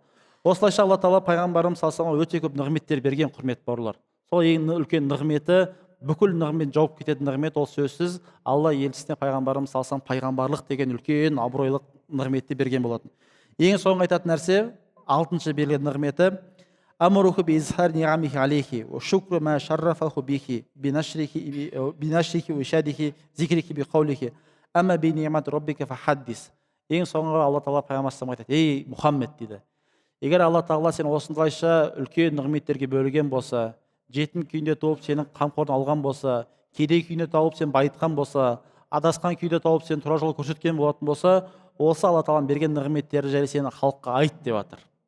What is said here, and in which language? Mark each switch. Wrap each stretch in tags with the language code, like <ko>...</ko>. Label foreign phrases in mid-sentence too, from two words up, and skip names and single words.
<kk>Осылайша Алла тағала пайғамбарымыз</kk> <ar>صلى الله عليه</ar> <kk>өте көп нығметтер берген, құрметті бауырлар. Сол ең үлкен нығметі бүкіл нығмет жауып кететін нығмет ол сөзсіз алла елшісіне пайғамбарымыз салсам пайғамбарлық деген үлкен абыройлық нығметті берген болатын. Ең соңғы айтатын нәрсе, алтыншы берген нығметі</kk> <ar>أمره بإظهار نعمه عليه وشكر ما شرفه به بنشره وإشادة ذكره بقوله أما بنعمة ربك فحدث.</ar> <kk>Ең соңғы алла тағала пайғамбарымызға айтады: ей Мұхаммед дейді, егер алла тағала сен осындайша үлкен нығметтерге бөлген болса, жетім күйінде туып сенің қамқорын алған болса, кедей күйінде тауып сен байытқан болса, адасқан күйде тауып сен тура жол көрсеткен болатын болса, осы алла тағаланың берген нығметтері жайлы сені халыққа айт деп жатыр.</kk>